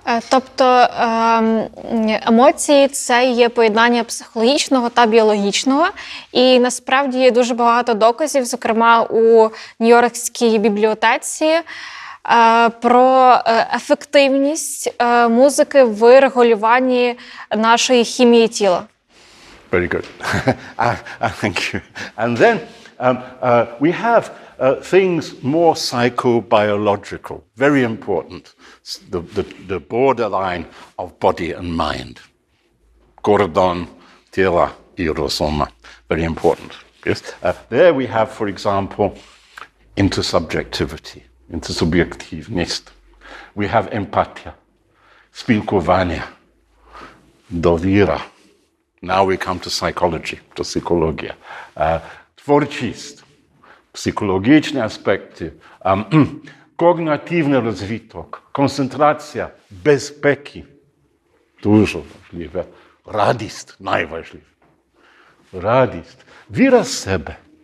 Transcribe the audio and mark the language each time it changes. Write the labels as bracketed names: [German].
[Ukrainian] Тобто емоції – це є поєднання психологічного та біологічного. І насправді є дуже багато доказів, зокрема у Нью-Йоркській бібліотеці, про ефективність музики в регулюванні нашої хімії тіла. [English] Very good. Thank you. And then we have things more psychobiological, very important, the borderline of body and mind. [Ukrainian] Кордон тіла і розуму, [English] very important. Yes? There we have, for example, intersubjectivity, intersubjectivність. We have [Ukrainian] empatія, спілкування, довіра. [English] Now we come to psychology, to психологія. [Ukrainian] Творчість, психологічні аспекти, когнітивний розвиток, концентрація, безпеки. Дуже важливе. Радість найважливіше. Радість, віра в себе.